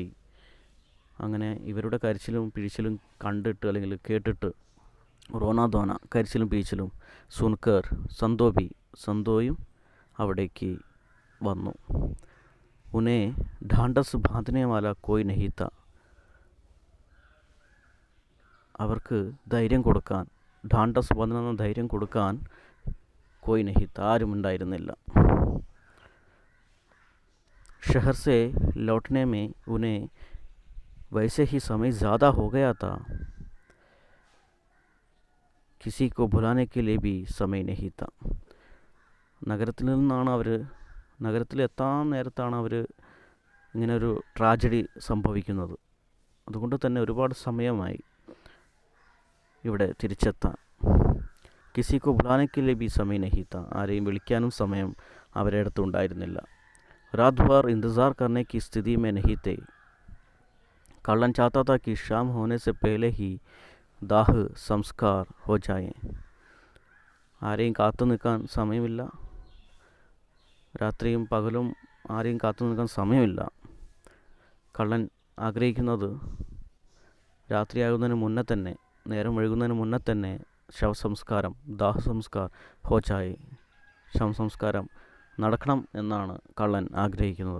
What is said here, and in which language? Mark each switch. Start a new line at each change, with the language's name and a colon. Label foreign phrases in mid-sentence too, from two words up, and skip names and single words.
Malayalam: അങ്ങനെ ഇവരുടെ കരച്ചിലും പിഴിച്ചിലും കണ്ടിട്ട് അല്ലെങ്കിൽ കേട്ടിട്ട്,
Hindi: रोना धोना
Malayalam: കരച്ചിലും പിഴിച്ചിലും, സുൻകർ സന്തോയും അവിടേക്ക് വന്നു.
Hindi: उन्हें ढांढस बंधाने वाला कोई नहीं था.
Malayalam: അവർക്ക് ധൈര്യം കൊടുക്കാൻ,
Hindi: ढांढस बंधाना
Malayalam: ധൈര്യം കൊടുക്കാൻ
Hindi: कोई नहीं था,
Malayalam: ആരും ഉണ്ടായിരുന്നില്ല.
Hindi: शहर से लौटने में उन्हें वैसे ही समय ज़्यादा हो गया था. किसी को बुलाने के लिए भी समय नहीं था.
Malayalam: നഗരത്തിലെത്താൻ നേരത്താണ് അവർ ഇങ്ങനെ ഒരു ട്രാജഡി സംഭവിക്കുന്നത്. അതുകൊണ്ട് തന്നെ ഒരുപാട് സമയമായി ഇവിടെ തിരിച്ചെത്താൻ.
Hindi: किसी को बुलाने के लिए भी समय नहीं था.
Malayalam: ആരെയും വിളിക്കാനും സമയം അവരുടെ അടുത്ത് ഉണ്ടായിരുന്നില്ല.
Hindi: रात भर इंतज़ार करने की स्थिति में नहीं थे. कल्लन चाहता था कि शाम होने से पहले ही दाह संस्कार हो जाए.
Malayalam: ആരെയും കാത്തു നിൽക്കാൻ സമയമില്ല. രാത്രിയും പകലും ആരെയും കാത്തു നിൽക്കാൻ സമയമില്ല. കള്ളൻ ആഗ്രഹിക്കുന്നത് രാത്രിയാകുന്നതിന് മുന്നേ തന്നെ, നേരം ഒഴുകുന്നതിന് മുന്നേ തന്നെ ശവസംസ്കാരം,
Hindi: दाहसंस्कार हो जाए,
Malayalam: ശവസംസ്കാരം നടക്കണം എന്നാണ് കള്ളൻ ആഗ്രഹിക്കുന്നത്.